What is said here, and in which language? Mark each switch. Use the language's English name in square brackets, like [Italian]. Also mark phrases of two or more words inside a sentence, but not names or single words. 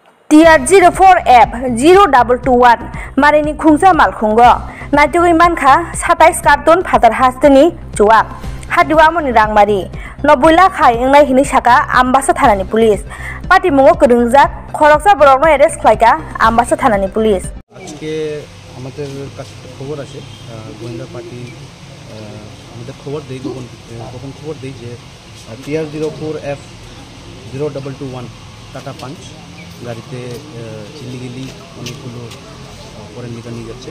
[Kok Borok] TR04F 0221 Marini Khungsa Malkhungo Naitugui Manka 27 karton Fatar Hasteni Chua Hadiwamoni Rangmari Nobula Khai Engnai Hini Saka Ambassa Thanani Police Pati Mungo Kurungjak Khoroksa Borokno arrest khlaika Ambassa Thanani Police [Bangla] আজকে আমাদের কাছে খবর আসে গোয়েন্দা পার্টি আমাদের খবর দেয় গোপন খবর দেয় যে TR04F 0221 টাটা পাঞ্চ গাড়িতে ইলিগালি অনেকগুলো ফরেন লিকার নিয়ে যাচ্ছে।